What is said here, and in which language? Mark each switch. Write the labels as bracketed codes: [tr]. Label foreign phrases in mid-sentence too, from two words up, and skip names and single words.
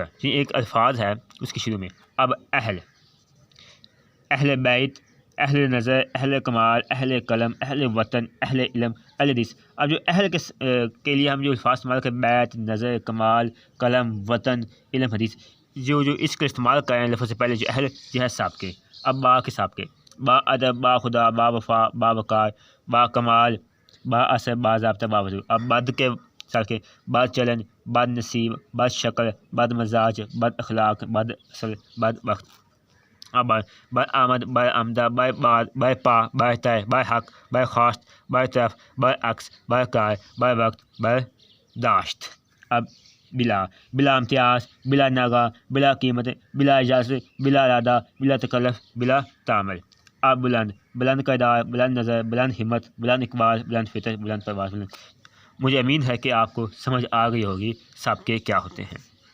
[ur] یعنی ایک الفاظ ہے اس کے شروع میں۔ اب اہل بیت، اہل نظر، اہل کمال، اہل قلم، اہل وطن، اہل علم، اہل حدیث۔ اب جو اہل کے لیے ہم جو الفاظ استعمال کریں، بیت، نظر، کمال، قلم، وطن، علم، حدیث، جو اس کا استعمال کریں لفظ سے پہلے جو اہل، یہ ہے سابقے۔ اب با کے سابقے، با ادب، با خدا، با وفا، با وقار، با کمال، با اثر، با ضابطہ، با وضو۔ اب بد کے سابقے، بد چلن، بد نصیب، بد شکل، بد مزاج، بد اخلاق، بد اصل، بد وقت۔ اب بر آمد، بر آمدہ، بر باد، بر پا، بر تر، بر حق، بر خواست، بر طرف، بر عکس، بر کار، بر وقت، بر داشت۔ اب بلا امتیاز، بلا ناغہ، بلا قیمت، بلا اجازت، بلا ارادہ، بلا تکلف، بلا تعمل۔ اب بلند کردار، بلند نظر، بلند ہمت، بلند اقبال، بلند فطر، بلند پرواز۔ مجھے امید ہے کہ آپ کو سمجھ آ گئی ہوگی سابقے کیا ہوتے ہیں۔